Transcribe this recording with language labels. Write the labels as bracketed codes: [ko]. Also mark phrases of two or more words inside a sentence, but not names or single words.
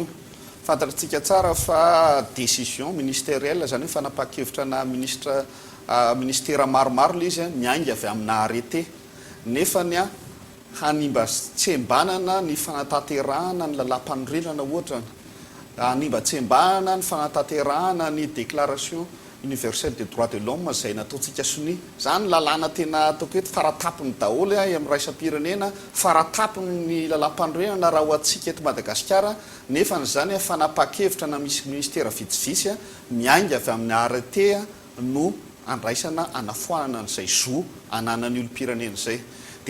[mg] Fantatritsika tsara fa [fr] décision ministérielle [mg] zany hoe fanapa-kevitra na ministera maromaro le izy miainga avy amina arrêté nefa ny hanimba tsembanana ny fanatanterahana ny lalam-panorenana ohatra hanimba tsembanana ny fanatanterahana ny [fr] déclaration universelle des droits de l'homme [mg] izay nataontsika soni zany lalàna tena ataoko hoe faratapony daholo amin'ny raisam-pirenena faratapony ny lalam-panorenana raha ho atsika eto Madagasikara nefa zany fanapa-kevitra na misy ministera vitsivitsy miainga avy amin'ny arrêté no andraisana anafoanana n'izay zo ananany olom-pirenena izay dia